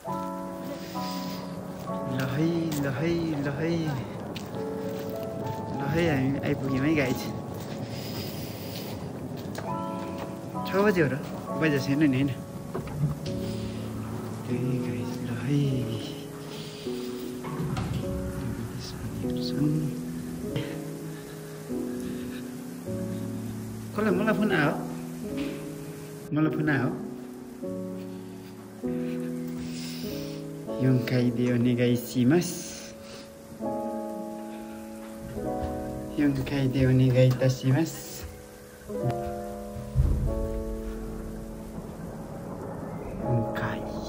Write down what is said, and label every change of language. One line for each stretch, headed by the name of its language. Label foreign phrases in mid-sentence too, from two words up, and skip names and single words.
Nepali: ल है हामी आइपुग्यौँ है गाइज 6 बजे हो र बजे छैन नि होइन त्यही गाइज ल है कसलाई मलाई फोन आयो Yungkai
Japanese: でお願いします. Yungkai でお願いいたします. Yungkai.